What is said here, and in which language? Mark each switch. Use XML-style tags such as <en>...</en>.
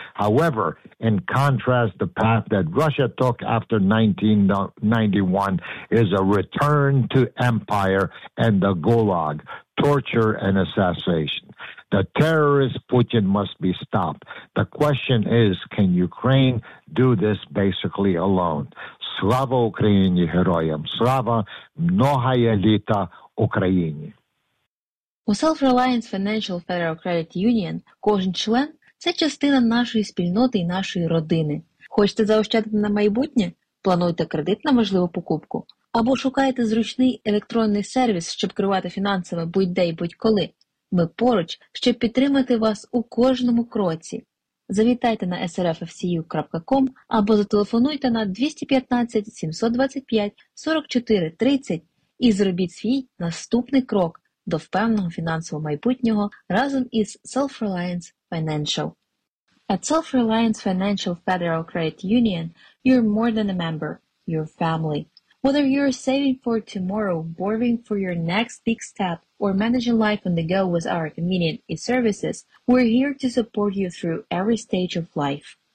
<en>However, in contrast, the path that Russia took after 1991 is a return to empire and the Gulag, torture and assassination. The terrorist Putin must be stopped. The question is, can Ukraine do this basically alone?</en> <uk>Слава Україні, героям! Слава многая літа Україні! У Self-Reliance Financial Federal Credit Union кожен член – це частина нашої спільноти і нашої родини. Хочете заощадити на майбутнє? Плануйте кредит на можливу покупку? Або шукаєте зручний електронний сервіс, щоб керувати фінансами будь-де і будь-коли? Ми поруч, щоб підтримати вас у кожному кроці. Завітайте на srffcu.com або зателефонуйте на 215-725-44-30 і зробіть свій наступний крок до впевненого фінансового майбутнього разом із Self-Reliance Financial.</uk> <en>At Self-Reliance Financial Federal Credit Union, you're more than a member, you're family. Whether you're saving for tomorrow, borrowing for your next big step, or managing life on the go with our convenient e-services, we're here to support you through every stage of life.</en>